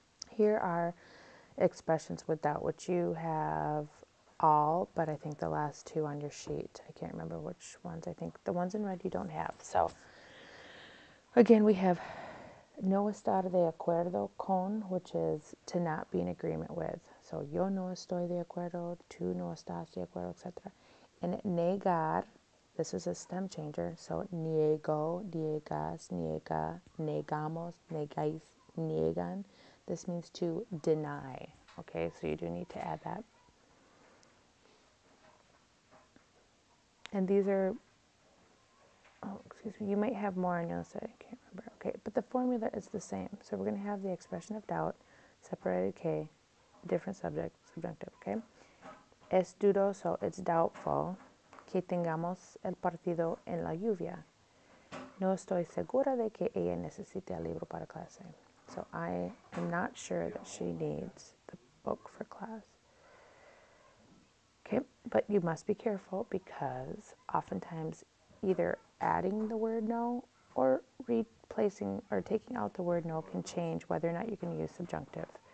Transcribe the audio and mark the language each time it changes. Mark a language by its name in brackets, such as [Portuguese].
[English] Here are expressions with doubt, which you have all, but I think the last two on your sheet. I can't remember which ones. I think the ones in red you don't have. So again, we have [Spanish] no estar de acuerdo con, [English] which is to not be in agreement with. [Spanish] So yo no estoy de acuerdo, tú no estás de acuerdo, etc. [English] And negar, this is a stem changer. So [Spanish] niego, niegas, niega, negamos, negáis, niegan. [English] This means to deny. Okay, so you do need to add that. And these are, you might have more on your side, I can't remember. Okay, but the formula is the same. So we're going to have the expression of doubt, separated K, different subject, subjunctive, okay? [Spanish] Es dudoso, [English] it's doubtful, [Spanish] que tengamos el partido en la lluvia. No estoy segura de que ella necesite el libro para clase. [English] So I am not sure that she needs the book for class. Okay, but you must be careful because oftentimes either adding the word no or replacing or taking out the word no can change whether or not you can use subjunctive.